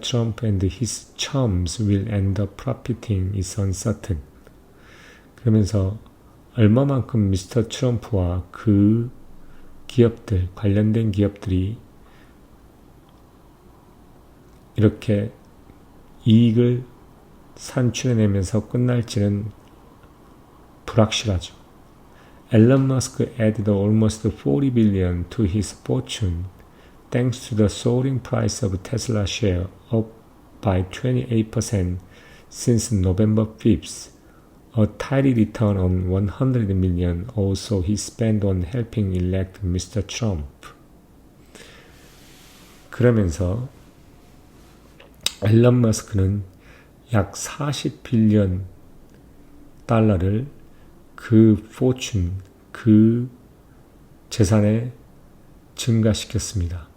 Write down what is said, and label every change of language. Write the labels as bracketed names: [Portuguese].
[English] Trump and his chums will end up profiting is uncertain. [Korean] 그러면서 얼마만큼 미스터 트럼프와 그 기업들, 관련된 기업들이 이렇게 이익을 산출해내면서 끝날지는 불확실하죠. [English] Elon Musk added almost 40 billion to his fortune thanks to the soaring price of Tesla share up by 28% since November 5th. A tidy return on 100 million also he spent on helping elect Mr. Trump. [Korean] 그러면서 앨런 머스크는 약 40빌리언 달러를 그 포춘, 그 재산에 증가시켰습니다.